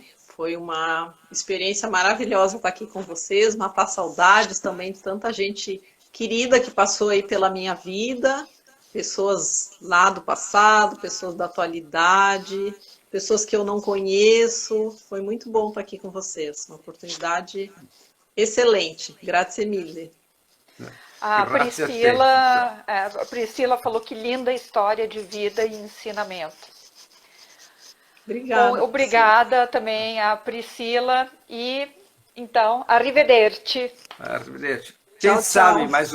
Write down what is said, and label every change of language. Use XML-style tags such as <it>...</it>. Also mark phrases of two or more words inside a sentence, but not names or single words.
<pt>Foi uma experiência maravilhosa estar aqui com vocês, matar saudades também de tanta gente querida que passou aí pela minha vida, pessoas lá do passado, pessoas da atualidade, pessoas que eu não conheço. Foi muito bom estar aqui com vocês, uma oportunidade excelente.</pt> <it>Grazie mille.</it> <pt>A Priscila falou que linda história de vida e ensinamento. Obrigada. Bom, obrigada também a Priscila e então,</pt> <it>arrivederci. Arrivederci.</it> <pt>Quem sabe mais</pt>